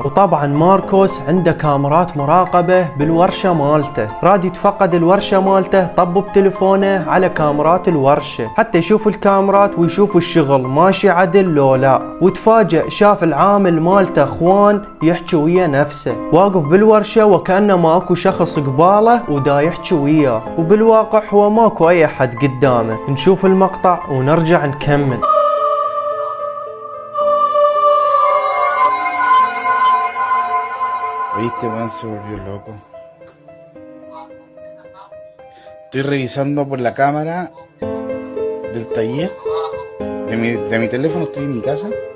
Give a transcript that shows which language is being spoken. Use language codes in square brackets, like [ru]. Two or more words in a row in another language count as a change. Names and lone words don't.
[ar] وطبعا ماركوس عنده كاميرات مراقبة بالورشة مالته، راد يتفقد الورشة مالته، طب بتليفونه على كاميرات الورشة حتى يشوف الكاميرات ويشوف الشغل ماشي عدل لو لا. وتفاجأ شاف العامل مالته خوان يحكي ويا نفسه، واقف بالورشة وكأنه ما اكو شخص قباله ودا يحكي وياه، وبالواقع هو ماكو اي احد قدامه. نشوف المقطع ونرجع نكمل. [es] Viste, man, se volvió loco. Estoy revisando por la cámara del taller de mi teléfono, estoy en mi casa.